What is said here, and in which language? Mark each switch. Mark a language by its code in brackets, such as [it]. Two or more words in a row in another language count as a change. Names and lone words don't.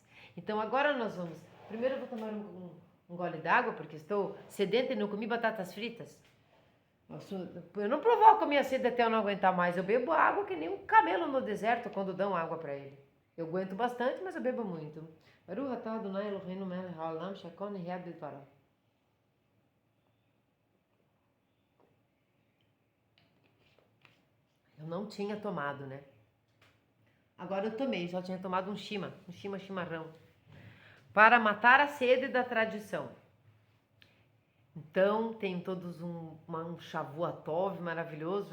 [pt] Então agora nós vamos, primeiro eu vou tomar um gole d'água porque estou sedenta e não comi batatas fritas. Eu não provoco a minha sede até eu não aguentar mais, eu bebo água que nem um camelo no deserto quando dão água para ele. Eu aguento bastante, mas eu bebo muito. [he] ברוך אתה אדוני אלוהינו מלך העולם שהכל נהיה בדברו. [pt] Eu não tinha tomado, né? Agora eu tomei, só tinha tomado um chimarrão. Para matar a sede da tradição. Então, tem todos um Shavuot maravilhoso.